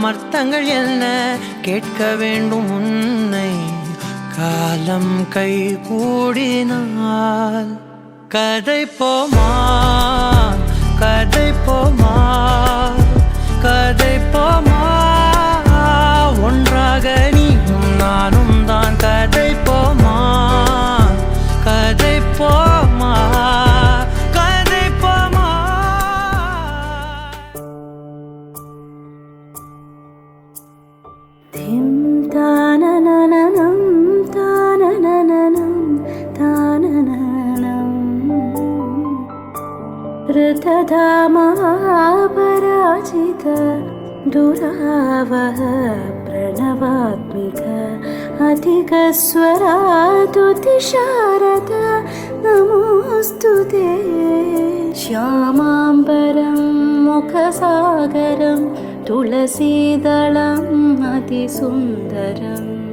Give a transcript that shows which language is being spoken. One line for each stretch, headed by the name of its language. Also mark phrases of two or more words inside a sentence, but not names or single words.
Tamil: அர்த்தங்கள் என்ன கேட்க வேண்டும் உன்னை காலம் கை கூடினால் கதை போமா கதை போமா கதை போமா ஒன்றாக நீயும் நானும் தான் கதை போமா கதை போமா கதை போமா திம் தானனனனம் தானனனனம் தானனனம்
Sanskrit: ऋतधामापराजित दुरावह प्रणवात्मिक अधिकस्वरातुतिशारद नमोऽस्तु ते श्यामाम्बरं मुखसागरं तुलसीदलम् अतिसुन्दरम्